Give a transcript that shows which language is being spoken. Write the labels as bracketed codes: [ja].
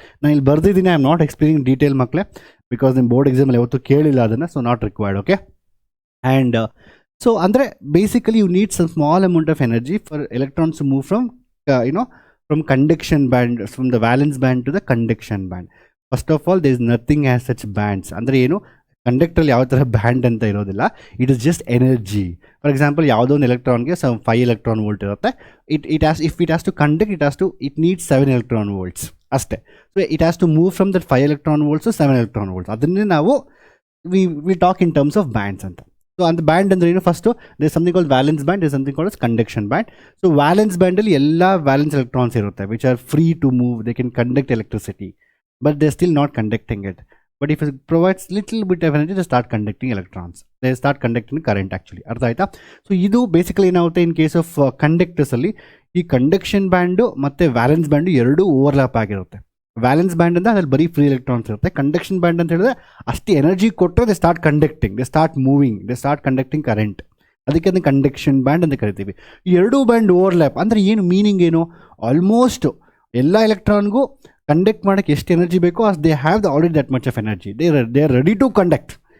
[kn] ನಾನು ಇಲ್ಲಿ ಬರ್ದಿದ್ದೀನಿ, [en] I am not explaining detail ಮಕ್ಕಳೇ, because [kn] ನಿಮ್ಮ ಬೋರ್ಡ್ ಎಕ್ಸಾಮಲ್ಲಿ ಯಾವತ್ತೂ ಕೇಳಿಲ್ಲ ಅದನ್ನು, [en] So not required. Okay, and so ಅಂದರೆ basically you need some small amount of energy for electrons to move from from conduction band, from the valence band to the conduction band. First of all there is nothing as such bands. [kn] ಅಂದರೆ ಏನು, ಕಂಡಕ್ಟ್ರಲ್ಲಿ ಯಾವ ಥರ band ಅಂತ ಇರೋದಿಲ್ಲ, [en] It is just energy. For example, [kn] ಯಾವುದೋ ಒಂದು ಎಲೆಕ್ಟ್ರಾನ್ಗೆ 5 electron volt ಇರುತ್ತೆ. [en] It has to conduct, it needs 7 electron volts ಅಷ್ಟೇ. So it has to move from that 5 electron volts to 7 electron volts. [kn] ಅದನ್ನೇ ನಾವು [en] We talk in terms of bands ಅಂತ. So அந்த band [kn] ಅಂದರೆ ಏನು, [en] First they is something called valence band, is something called conduction band. So valence ಬ್ಯಾಂಡಲ್ಲಿ ಎಲ್ಲ valence electrons ಇರುತ್ತೆ which are free to move, they can conduct electricity, but they still not conducting it. But if it provides little bit of energy, they start conducting electrons. They start conducting current actually. [kn] ಅರ್ಥ ಆಯ್ತಾ? So ಇದು basically ಏನಾಗುತ್ತೆ, in case of ಕಂಡಕ್ಟರ್ಸಲ್ಲಿ ಈ conduction band ಮತ್ತು valence band ಎರಡೂ overlap ಆಗಿರುತ್ತೆ. Valence band ಅಂದರೆ ಅದ್ರಲ್ಲಿ ಬರೀ ಫ್ರೀ ಎಲೆಕ್ಟ್ರಾನ್ಸ್ ಇರುತ್ತೆ. ಕಂಡಕ್ಷನ್ ಬ್ಯಾಂಡ್ ಅಂತ ಹೇಳಿದ್ರೆ ಅಷ್ಟು ಎನರ್ಜಿ ಕೊಟ್ಟರೆ [en] They start conducting, they start moving, they start conducting current. [kn] ಅದಕ್ಕೆ ಅದನ್ನು ಕಂಡಕ್ಷನ್ ಬ್ಯಾಂಡ್ ಅಂತ ಕರಿತೀವಿ. ಈ ಎರಡೂ ಬ್ಯಾಂಡ್ ಓವರ್ಲ್ಯಾಪ್ ಅಂದರೆ ಏನು ಮೀನಿಂಗ್ ಏನು, ಆಲ್ಮೋಸ್ಟ್ ಎಲ್ಲ ಎಲೆಕ್ಟ್ರಾನ್ಗೂ ಕಂಡಕ್ಟ್ ಮಾಡೋಕ್ಕೆ ಎಷ್ಟು ಎನರ್ಜಿ ಬೇಕೋ ಅಷ್ಟು [en] They have already that much of energy, they are ready to conduct.